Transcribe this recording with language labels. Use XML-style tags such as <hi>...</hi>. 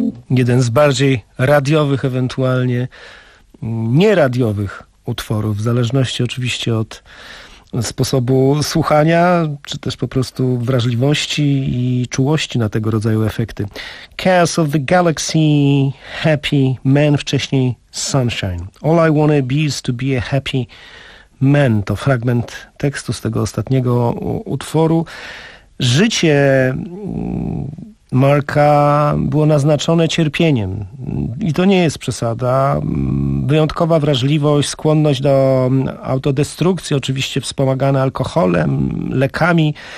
<pl>Jeden z bardziej radiowych, ewentualnie nieradiowych utworów, w zależności oczywiście od sposobu słuchania, czy też po prostu wrażliwości i czułości na tego rodzaju efekty. Chaos of the Galaxy, Happy Man, wcześniej Sunshine.</pl> <en>All I wanna be is to be a happy man.</en> <pl>To fragment tekstu z tego ostatniego utworu. Życie Marka było naznaczone cierpieniem. I to nie jest przesada. Wyjątkowa wrażliwość, skłonność do autodestrukcji, oczywiście wspomagana alkoholem, lekami.</pl>